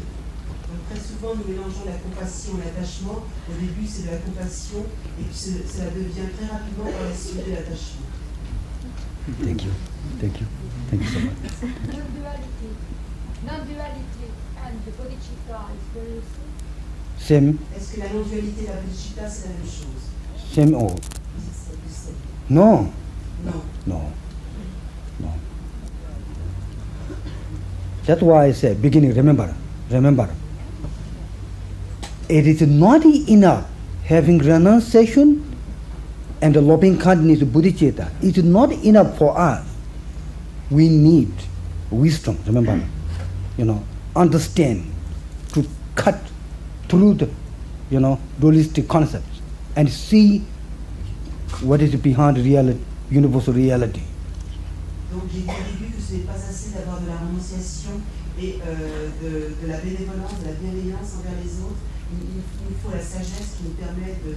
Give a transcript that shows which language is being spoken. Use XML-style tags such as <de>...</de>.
<fr>Donc très souvent, nous mélangeons la compassion et l'attachement. Au début, c'est de la compassion, et puis cela devient très rapidement par la suite de l'attachement.</fr> <en>Thank you. Thank you. Thank you so much. Non-duality and the Bodhicitta is very Same,</en> <fr>Est-ce que la non-dualité et la bodhicitta, c'est la même chose?</fr> <en>same or</en> <fr>C'est plus simple.</fr> <en>no,</en> <fr>Non.</fr> <en>no, no. That's why I say beginning. Remember. It is not enough having renunciation and the loving kindness bodhicitta. It is not enough for us. We need wisdom. Remember, understand to cut through the, dualistic concepts and see what is behind reality, universal reality.</en> <fr>Donc j'ai dit au début que ce n'est pas assez d'avoir de la renonciation et de la bénévolence, de la bienveillance envers les autres. Il nous faut la sagesse qui nous permet</fr>